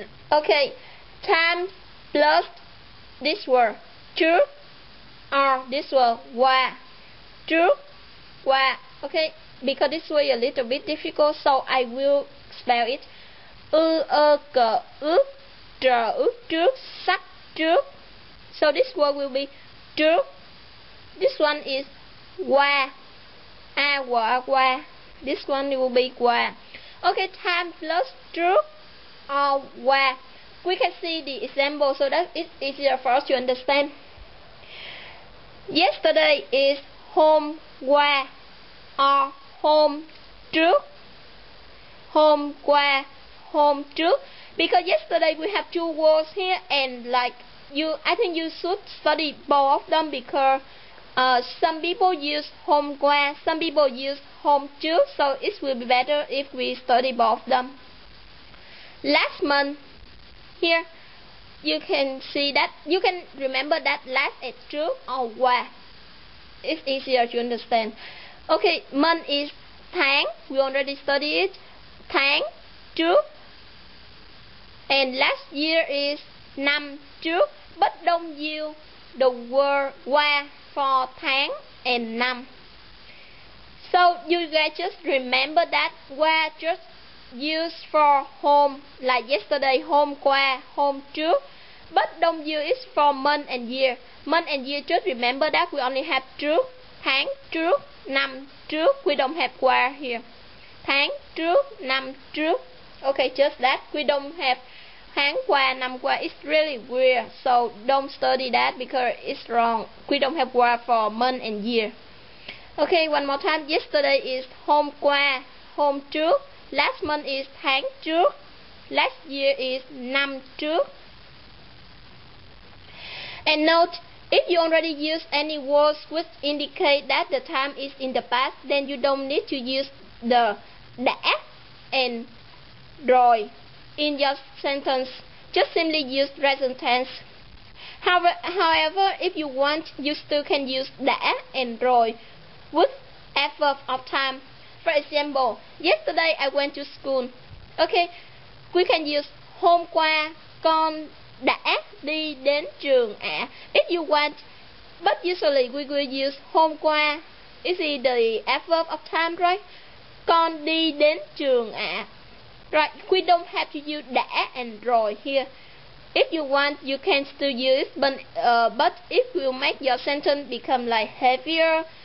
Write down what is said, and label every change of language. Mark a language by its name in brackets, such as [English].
[English] Okay, time plus this word trước, or this word qua. Trước, qua. Okay, because this way a little bit difficult, so I will spell it. [Vietnamese] Cờ ướt, trờ ướt trước, sắc trước. [English] So this word will be trước. This one is qua. Qua. This one will be qua. Okay, time plus trước or qua. We can see the example so that it's easier for us to understand. Yesterday is [Vietnamese] hôm qua [English] or [Vietnamese] hôm trước. Hôm qua, hôm trước. [English] Because yesterday we have two words here, and like I think you should study both of them, because some people use [Vietnamese] hôm qua, [English] some people use [Vietnamese] hôm trước, [English] so it will be better if we study both of them. Last month, here you can see that, you can remember that last is trước or qua. It's easier to understand. Okay, month is tháng, we already studied it. [Vietnamese] Tháng trước. [English] And last year is [Vietnamese] năm trước, [English] but don't use the word qua for tháng and năm. So you guys just remember that qua just used for hôm, like yesterday, [Vietnamese] hôm qua, hôm trước, [English] but don't use it for month and year. Month and year, just remember that we only have trước, [Vietnamese] tháng trước, năm trước. [English] We don't have qua here. [Vietnamese] Tháng trước, năm trước. [English] Okay, just that. We don't have [Vietnamese] tháng qua, năm qua. [English] It's really weird, so don't study that because it's wrong. We don't have qua for month and year. Okay, one more time. Yesterday is [Vietnamese] hôm qua, hôm trước. [English] Last month is [Vietnamese] tháng trước. [English] Last year is [Vietnamese] năm trước. [English] And note, if you already use any words which indicate that the time is in the past, then you don't need to use the đã and rồi in your sentence. Just simply use present tense. However, if you want, you still can use đã and rồi with adverb of time. For example, yesterday I went to school. Okay, we can use [Vietnamese] hôm qua con đã đi đến trường ạ. [English] If you want, but usually we will use hôm qua. Is it the adverb of time, right? [Vietnamese] Con đi đến trường ạ. [English] Right, we don't have to use đã and rồi here. If you want, you can still use it, but it will make your sentence become like heavier.